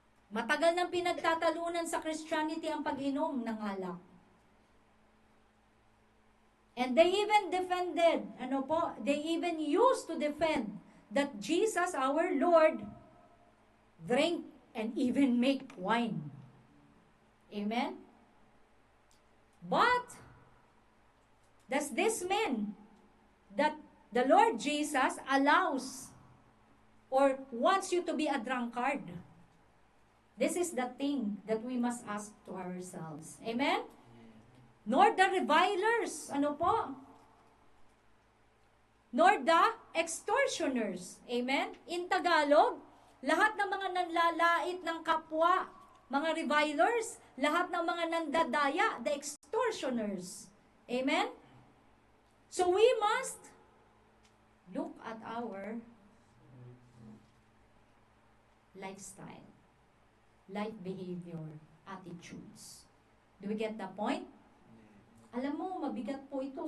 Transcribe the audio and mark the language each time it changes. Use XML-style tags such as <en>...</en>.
<tl>Matagal nang pinagtatalunan sa Christianity ang pag-inom ng alak.</tl> <en>And they even defended, they even used to defend that Jesus, our Lord, drank and even make wine. Amen? But, does this mean that the Lord Jesus allows or wants you to be a drunkard? This is the thing that we must ask to ourselves. Amen? Nor the revilers, nor the extortioners. Amen? In Tagalog,</en> <tl>lahat ng mga nanlalait ng kapwa, mga revilers, lahat ng mga nandadaya,</tl> <en>the extortioners. Amen? So we must look at our lifestyle, life behavior, attitudes. Do we get the point?</en> <tl>Alam mo, mabigat po ito.</tl>